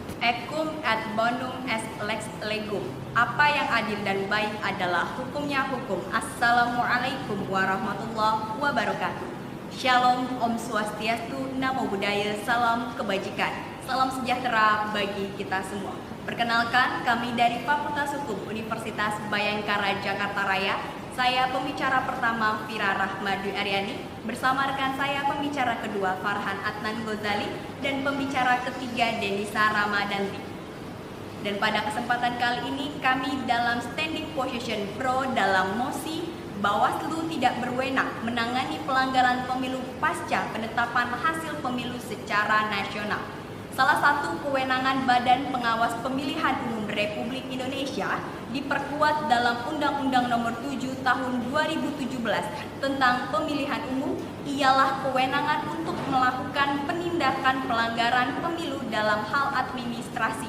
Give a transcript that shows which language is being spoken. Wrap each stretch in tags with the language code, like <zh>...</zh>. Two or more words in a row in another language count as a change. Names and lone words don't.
<la>Equum et bonum est lex legum.</la> <id>Apa yang adil dan baik adalah hukumnya hukum.</id> <ar>السلام عليكم ورحمة الله وبركاته.</ar> <id>Shalom,</id> <sa>Om Swastiastu,</sa> <pi>Namo Buddhaya,</pi> <id>salam kebajikan. Salam sejahtera bagi kita semua. Perkenalkan, kami dari Fakultas Hukum Universitas Bayangkara Jakarta Raya. Saya pembicara pertama Fira Rahmadi Aryani, bersama rekan saya pembicara kedua Farhan Adnan Ghazali dan pembicara ketiga Denisa Ramadanti. Dan pada kesempatan kali ini kami dalam</id> <en>standing position</en> <id>pro dalam mosi Bawaslu tidak berwenang menangani pelanggaran pemilu pasca penetapan hasil pemilu secara nasional. Salah satu kewenangan Badan Pengawas Pemilihan Umum Republik Indonesia diperkuat dalam Undang-Undang Nomor 7 Tahun 2017 tentang Pemilihan Umum ialah kewenangan untuk melakukan penindakan pelanggaran pemilu dalam hal administrasi.</id>